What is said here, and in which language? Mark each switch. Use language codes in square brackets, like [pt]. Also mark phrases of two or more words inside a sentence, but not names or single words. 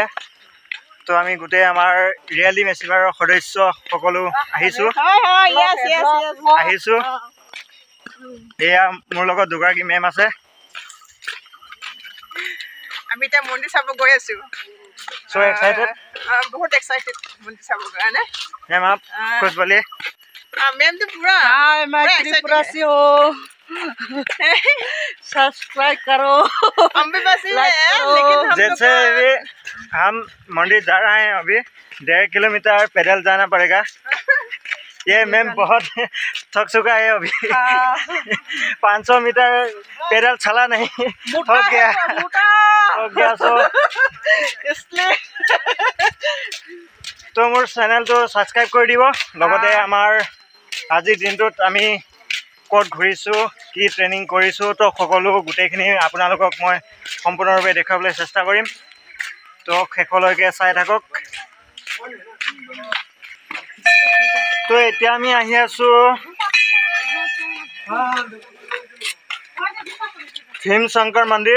[as] তো আমি গোটেই আমাৰ ৰিয়েল টিম এচিভাৰৰ সদস্য সকলো আহিছোঁ। এয়া মোৰ লগত দুগৰাকী মেম আছে। আমি এতিয়া মন্দিৰ চাব গৈ আছো। [en] So excited? [hi] बहुत एक्साइटेड मंदिर सब लोग है ना। मैम आप कुछ बोलिए। मैम तो पूरा हाय मैं त्रिपुरा से हूँ। सब्सक्राइब करो। हम भी बस ही हैं, लेकिन हम जैसे भी हम मंदिर जा रहे हैं, अभी 1.5 किलोमीटर पैदल जाना पड़ेगा। ये मैम बहुत थक चुका है अभी। 500 मीटर पैदल चला नहीं हो गया सो इसलिए [as] তো মোৰ চেনেল তো চাবস্ক্ৰাইব কৰ দিব। লগতে আমাৰ আজি দিনটোত আমি ক'ত ঘূৰিছো, কি ট্ৰেইনিং কৰিছো, তো সকলো গোটেইখিনি আপোনালোকক মই সম্পূৰ্ণৰূপে দেখাবলৈ চেষ্টা কৰিম। তো শেষলৈকে চাই থাকক। তো এতিয়া আমি আহি আছো ভীম শংকৰ মন্দিৰ।